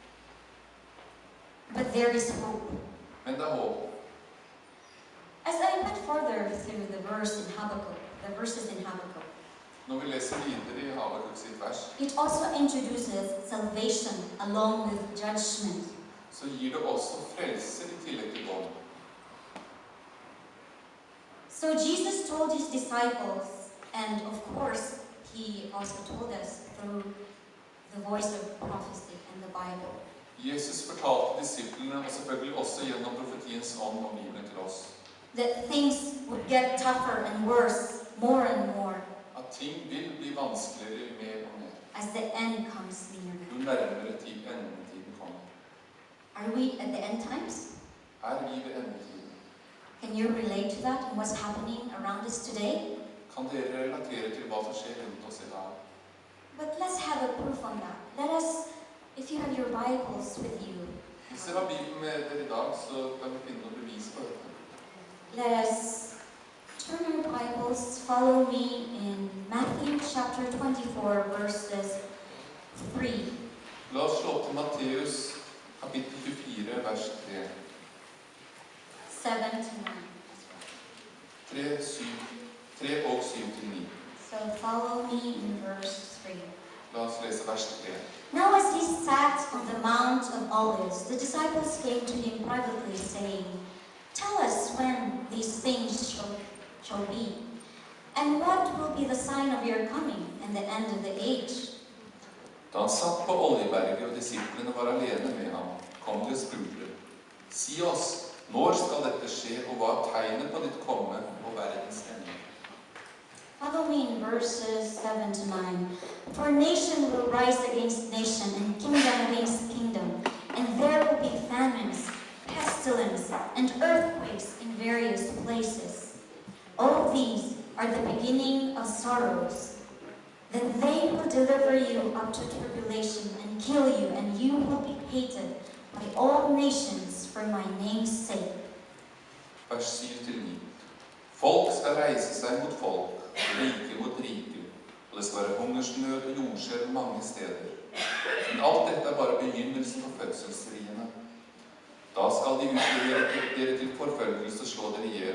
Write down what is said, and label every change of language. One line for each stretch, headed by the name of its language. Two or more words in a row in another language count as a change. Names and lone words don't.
English: But there is hope.
Norwegian: Men det er håp.
English: As I went further through the verses in Habakkuk,
Norwegian: Når vi leser videre i Habakuk sitt vers,
English: it also introduces salvation along with judgment.
Norwegian: så gir det også frelser i tillegg til dom.
English: So Jesus told his disciples, and of course he also told us through the voice of prophecy and the Bible,
Norwegian: Jesus fortalte disiplene, og selvfølgelig også gjennom profetiens ånd og Bibelen til oss,
English: that things would get tougher and worse, more and more,
Norwegian: at ting vil bli vanskeligere mer og mer,
English: as the end comes near.
Norwegian: jo nærmere endetiden kommer.
English: Are we at the end times?
Norwegian: Er vi ved endetiden?
English: Can you relate to that and what's happening around us today?
Norwegian: Kan dere relatere til hva som skjer rundt oss i dag?
English: But let's have a proof on that. Let us, if you have your Bibles with you,
Norwegian: Hvis dere har Bibelen med dere i dag, så kan vi finne noe bevis på dette.
English: let us turn our Bibles, follow me in Matthew chapter 24, verses 3.
Norwegian: La oss slå opp til Matteus kapittel 24, vers 3.
English: 7 to 9.
Norwegian: 3 og 7 til 9.
English: So follow me in verse 3.
Norwegian: La oss lese vers 3.
English: Now as he sat on the Mount of Olives, the disciples came to him privately, saying, "Tell us when these things shall be, and what will be the sign of your coming and the end of the age?"
Norwegian: Da han satt på Oljeberget og disiplene var alene med ham, kom de og spurte, «Si oss, når skal dette skje, og hva er tegnet på ditt komme og verdens ende?»
English: Follow me in verses 7 to 9. For nation will rise against nation, and kingdom against kingdom, and there will be famines, pestilence, and earthquakes in various places. All these are the beginning of sorrows. Then they will deliver you up to tribulation and kill you, and you will be hated by all nations for my name's sake.
Norwegian: Vers 7-9. Folk skal reise seg mot folk, rike mot rike, og det skal være hungersnød og jordskjelv mange steder. Men alt dette er bare begynnelsen på fødselsriene. Da skal de utlevere dere til forfølgelse og slå dere ihjel.